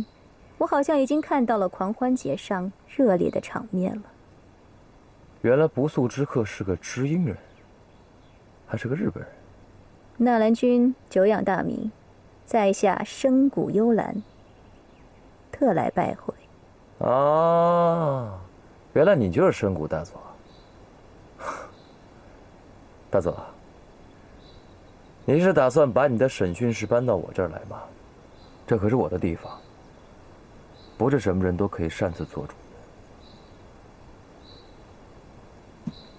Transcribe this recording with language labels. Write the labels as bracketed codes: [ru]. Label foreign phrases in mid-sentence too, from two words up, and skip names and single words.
[zh] 我好像已經看到了狂歡節上熱烈的場面了。原來不速之客是個知音人，還是個日本人。納蘭君久仰大名，在下深谷幽蘭，特來拜會。啊，原來你就是深谷大佐。大佐，你是打算把你的審訊室搬到我這兒來嗎？這可是我的地方，不是什麼人都可以擅自做主的。